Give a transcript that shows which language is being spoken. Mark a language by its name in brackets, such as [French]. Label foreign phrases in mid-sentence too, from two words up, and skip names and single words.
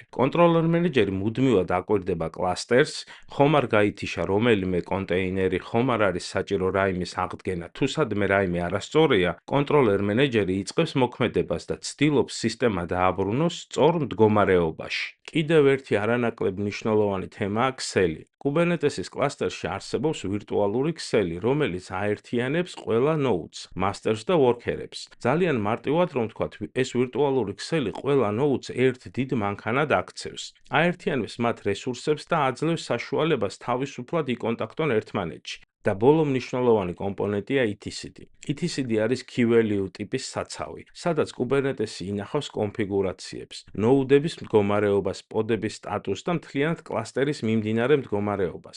[English] Controller manager- [Georgian] ი მუდმივად აკვირდება კლასტერს, ხომ არ გაითიშა რომელიმე კონტეინერი, ხომ არ არის საჭირო რაიმის აღდგენა, თუ სადმე რაიმე არასწორია, [English] controller manager- [Georgian] ი იწყებს მოქმედებას და ცდილობს სისტემა დააბრუნოს სწორ მდგომარეობაში. კიდევ ერთი არანაკლებ მნიშვნელოვანი თემაა ქსელი. Kubernetes-ის კლასტერში არსებობს ვირტუალური ქსელი, რომელიც აერთიანებს ყველა [English] nodes, masters [Georgian] და worker-ებს. ძალიან მარტივად რომ ვთქვათ, ეს ვირტუალური ქსელი ყველა nodes ერთ დიდ მანქანად აქცევს. აერთიანებს მათ რესურსებს და აძლევს საშუალებას თავისუფლად იკონტაქტონ ერთმანეთში. და ბოლო მნიშვნელოვანი კომპონენტია ETCD. ETCD არის [English] key value [Georgian] ტიპის საცავი, სადაც Kubernetes-ი ინახავს კონფიგურაციებს, ნოუდების მდგომარეობას, პოდების სტატუსს და მთლიანად კლასტერის მიმდინარე მდგომარეობას.